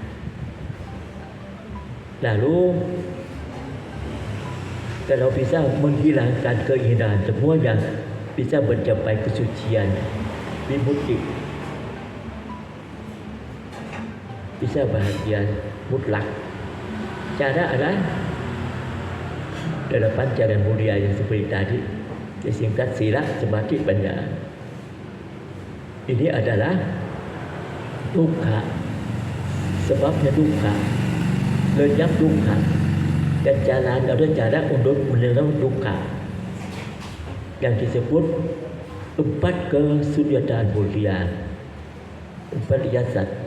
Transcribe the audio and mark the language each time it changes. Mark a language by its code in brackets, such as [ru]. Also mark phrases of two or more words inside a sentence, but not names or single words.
[id] Lalu kalau bisa menghilangkan keinginan semuanya, bisa mencapai kesucian, vimukti, bisa bahagia mutlak. Cara adalah 8 jalan mulia yang seperti tadi, disingkat [pi] sila, samadhi, panya. [id] Ini adalah dukkha, sebabnya dukkha, lenyap dukkha, dan jalan atau cara untuk menolong dukkha yang disebut 4 kesunyatan mulia, 4 yasat.